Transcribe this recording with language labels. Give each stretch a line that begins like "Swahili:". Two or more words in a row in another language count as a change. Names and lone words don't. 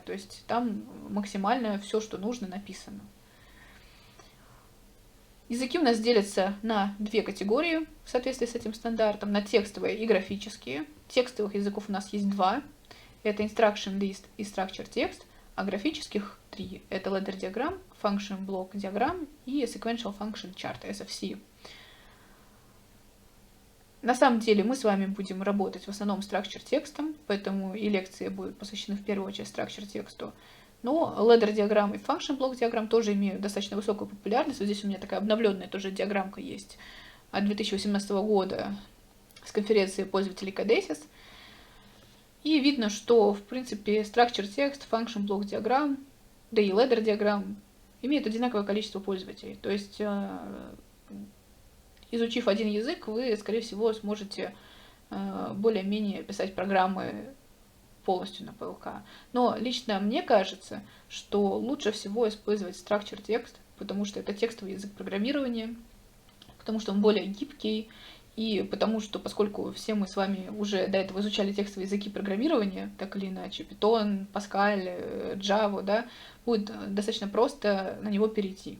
Russian: То есть там максимально все, что нужно, написано. Языки у нас делятся на две категории в соответствии с этим стандартом, на текстовые и графические. Текстовых языков у нас есть два. Это Instruction List и Structure Text, а графических три. Это Ladder Diagram, Function Block Diagram и Sequential Function Chart, SFC. На самом деле мы с вами будем работать в основном structure текстом, поэтому и лекции будут посвящены в первую очередь structure тексту. Но ladder диаграмм и function block диаграмм тоже имеют достаточно высокую популярность. Вот здесь у меня такая обновленная тоже диаграммка есть от 2018 года с конференции пользователей Codesys. И видно, что в принципе structure текст, function block диаграмм, да и ladder диаграмм имеют одинаковое количество пользователей. То есть изучив один язык, вы, скорее всего, сможете более-менее писать программы полностью на PLK. Но лично мне кажется, что лучше всего использовать structure текст, потому что это текстовый язык программирования, потому что он более гибкий, и потому что, поскольку все мы с вами уже до этого изучали текстовые языки программирования, так или иначе, Python, Pascal, Java, да, будет достаточно просто на него перейти.